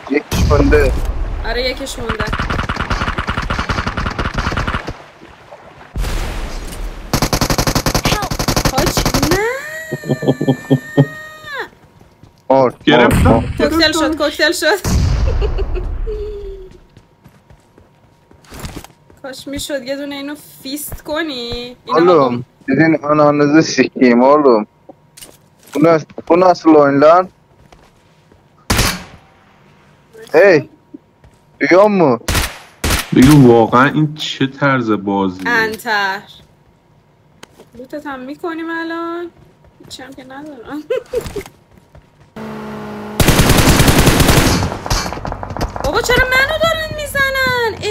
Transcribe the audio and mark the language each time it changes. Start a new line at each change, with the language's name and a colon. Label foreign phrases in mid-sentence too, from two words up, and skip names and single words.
Persian: آره یکیش مونده. نه گرفتم. کوکتل شد. کاش میشد یه دونه اینو فیست کنی.
Turkish: Oğlum sizin ananızı sikeyim oğlum. Bu nasıl oyun lan? Hey, duyuyor mu?
Persian: بگو واقعا این چه طرز بازیه؟ انتر لوتت هم میکنیم الان. هیچی هم که ندارم. بابا چرا منو دارن میزنن؟